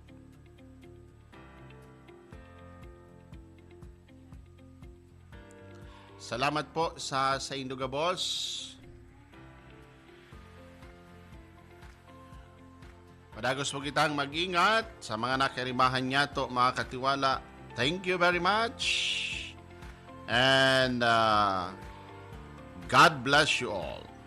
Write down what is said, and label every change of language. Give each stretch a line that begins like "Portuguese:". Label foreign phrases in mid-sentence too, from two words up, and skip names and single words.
Bikol: Salamat po sa Induga Boss. Padagos po kitang mag-ingat sa mga nakarimahan niya to, mga katiwala.
English: Thank you very much. And God bless you all.